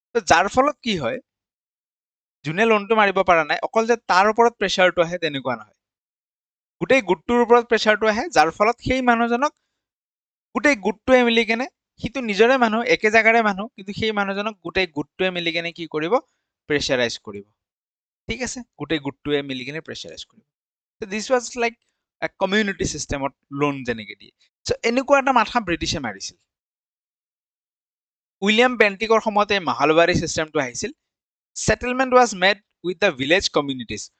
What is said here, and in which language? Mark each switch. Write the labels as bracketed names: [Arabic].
[Assamese] যাৰ ফলত কি হয়, যোনে লোনটো মাৰিব পৰা নাই, অকল যে তাৰ ওপৰত প্ৰেচাৰটো আহে তেনেকুৱা নহয়, গোটেই গোটটোৰ ওপৰত প্ৰেচাৰটো আহে, যাৰ ফলত সেই মানুহজনক গোটেই গোটটোৱে মিলি কেনে, সিটো নিজৰে মানুহ, একে জাগাৰে মানুহ, কিন্তু সেই মানুহজনক গোটেই গোটটোৱে মিলি কেনে কি কৰিব, প্ৰেচাৰাইজ কৰিব। ঠিক আছে? গোটেই গোটটোৱে মিলি কেনে প্ৰেচাৰাইজ কৰিব। [English] this was like [Assamese] কমিউনিটি চিষ্টেমত লোন যেনেকে দিয়ে। এনেকুৱা এটা মাথা ব্ৰিটিছে মাৰিছিল। উইলিয়াম বেন্টিকৰ সময়তে মাহালবাৰী চিষ্টেমটো আহিছিল। [English] Settlement was made with the village communities.